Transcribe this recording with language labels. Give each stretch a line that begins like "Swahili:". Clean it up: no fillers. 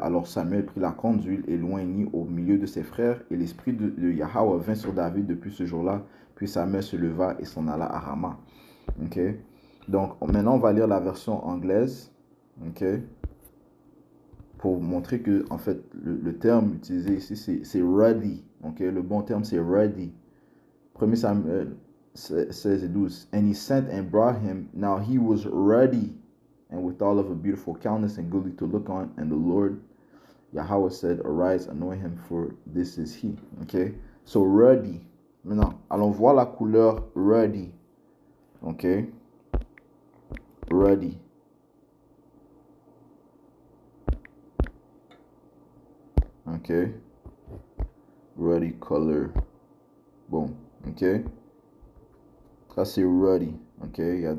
French: Alors Samuel prit la corne d'huile et l'oignit au milieu de ses frères, et l'esprit de Yahweh vint sur David depuis ce jour-là. Puis Samuel se leva et s'en alla à Rama. Okay? Donc maintenant on va lire la version anglaise, okay? Pour montrer que en fait le terme utilisé ici c'est ruddy. Okay? Le bon terme c'est ruddy. 1 Samuel 16 et 12.
English: And he sent and brought him. Now he was ruddy and withal of a beautiful countenance and goodly to look on. And the Lord Yahweh said, arise, anoint him, for this is he. Okay? So ruddy.
French: Maintenant, allons voir la couleur ruddy. Okay? Ruddy. Okay? Ruddy color. Bon. Okay? Ça c'est ruddy. Okay?